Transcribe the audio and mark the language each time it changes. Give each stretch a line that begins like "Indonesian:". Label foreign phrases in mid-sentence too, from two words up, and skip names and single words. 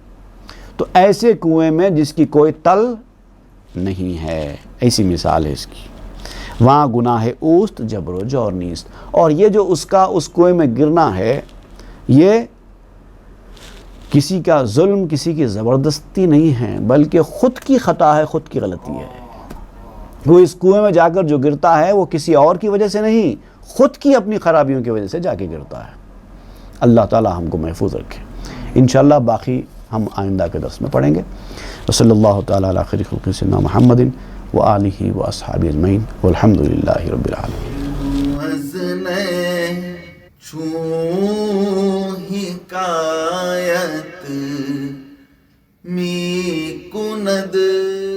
Urdu: تو ایسے کنویں میں جس کی کوئی تل نہیں ہے، ایسی مثال ہے اس کی۔
Persian: وہاں گناہ اوست جبر و جور نیست،
Urdu: اور یہ جو اس کا اس کنویں میں گرنا ہے، یہ کسی کا ظلم، کسی کی زبردستی نہیں ہے، بلکہ خود کی خطا ہے، خود کی غلطی ہے۔ وہ اس کنویں میں جا کر جو گرتا ہے وہ کسی اور کی وجہ سے نہیں، خود کی اپنی خرابیوں کی وجہ سے جا کے گرتا ہے۔ اللہ تعالی ہم کو محفوظ رکھے. انشاءاللہ باقی ہم آئندہ کے درس میں پڑھیں گے.
Arabic: وصلی اللہ تعالی علی خیر خلق سیدنا محمد وآلہ واصحابہ اجمعین والحمد للہ رب العالمین.
Persian: حکایت می کند